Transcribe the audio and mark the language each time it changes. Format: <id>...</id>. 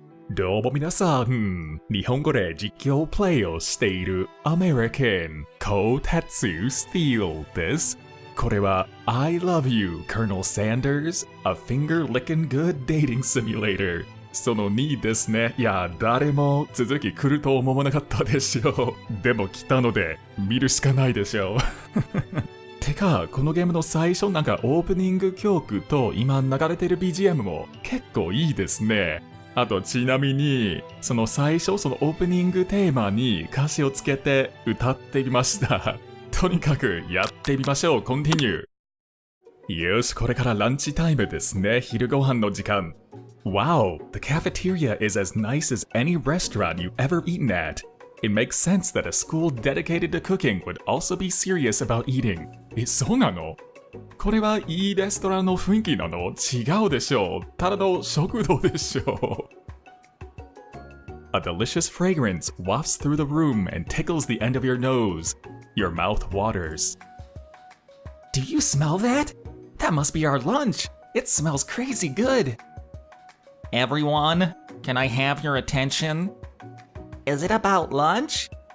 <ja>どうも皆さん、日本語で実況プレイをしているアメリカン、KoutetsuSteel です。これは I love you, Colonel Sanders, a finger-licking good dating simulator その2ですね。いや、誰も続き来ると思わなかったでしょう。でも来たので、見るしかないでしょう。てか、このゲームの最初なんかオープニング曲と今流れてる BGM も結構いいですね。あとちなみに、その最初、そのオープニングテーマに歌詞をつけて歌ってみました。とにかくやってみましょう。コンティニュー。よし、これからランチタイムですね。昼ご飯の時間。</ja> <en>Wow, the cafeteria is as nice as any restaurant you've ever eaten at. It makes sense that a school dedicated to cooking would also be serious about eating.</en> <ja>そうなの？これはいいレストランの雰囲気なの？違うでしょう。ただの食堂でしょう。</ja> <en>A delicious fragrance wafts through the room and tickles the end of your nose. Your mouth waters. Do you smell that? That must be our lunch. It smells crazy good. Everyone, can I have your attention? Is it about lunch?</en>